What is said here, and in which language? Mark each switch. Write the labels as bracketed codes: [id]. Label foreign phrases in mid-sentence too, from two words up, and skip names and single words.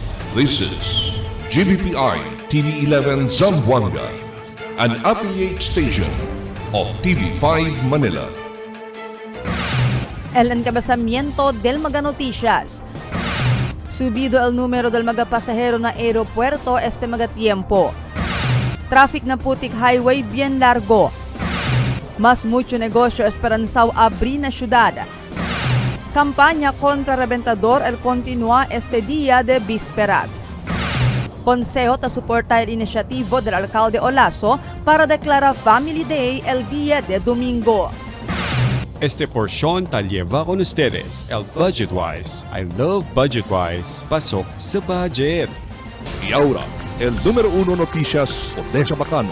[en] This is GBPI TV11 Zamboanga, an affiliate station of TV5 Manila. [cbk] El encabezamiento del Maga Noticias. Subido el número del mga pasahero na aeropuerto este mga tiempo. Traffic na putik highway bien largo. Mas mucho negosyo esperanzao abrir na syudad. Kampanya contra reventador el continúa este día de vísperas. Consejo ta suportar el inisyatibo del alcalde Olaso para declarar Family Day el día de domingo. Este porción tal lleva con ustedes el Budgetwise. [en] I love Budgetwise. [tl] Pasok sa budget. [cbk] Y ahora, el número 1 noticias Odessa Bacano.